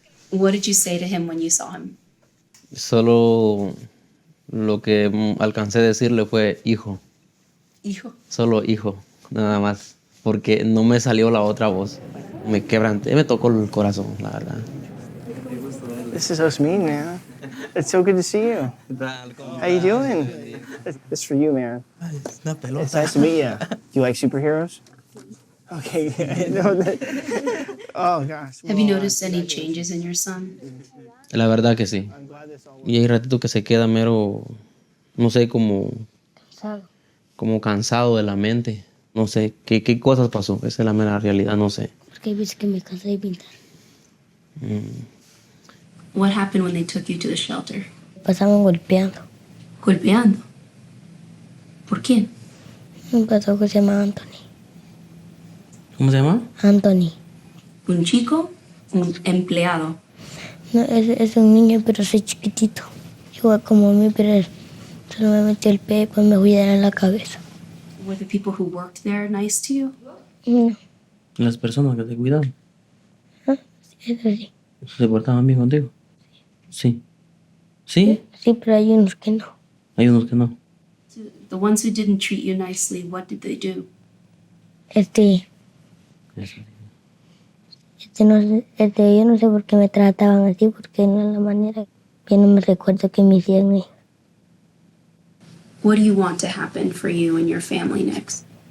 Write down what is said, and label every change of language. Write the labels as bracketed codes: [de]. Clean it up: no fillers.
[en] What did you say to him when you saw him? [es] Solo lo que alcancé a decirle fue hijo. Hijo. Solo hijo, nada más. Porque no me salió la otra voz. Me quebranté, me tocó el corazón, la verdad. [en] This is Osmin, man. It's so good to see you. How you doing? This is for you, man. It's nice to meet you. Do you like superheroes? Okay. Oh, gosh. Have you noticed any changes in your son? [es] La verdad que sí. Y hay ratito que se queda mero, no sé, como cansado de la mente. No sé, ¿qué cosas pasó? Esa es la mera realidad, no sé. Porque hay veces que me cansé de pintar. [en] What happened when they took you to the shelter? [es] Pasaban golpeando. ¿Golpeando? ¿Por quién? Un pasó que se llama Anthony. ¿Cómo se llama? Anthony. ¿Un chico? ¿Un empleado? No, es un niño, pero soy chiquitito. Igual como a mí, pero solo me metió el pie y pues me fui a dar en la cabeza. [en] Were the people who worked there nice to you? [es] No. Las personas que te cuidaban. Eso sí. ¿Se portaban bien contigo? Sí. ¿Sí? Sí, pero hay unos que no. Hay unos que no. [en] The ones who didn't treat you nicely, what did they do? [es] Yo no sé por qué me trataban así, porque no es la manera. Yo no me recuerdo que me hicieron. [en] What do you want to happen for you and your family next?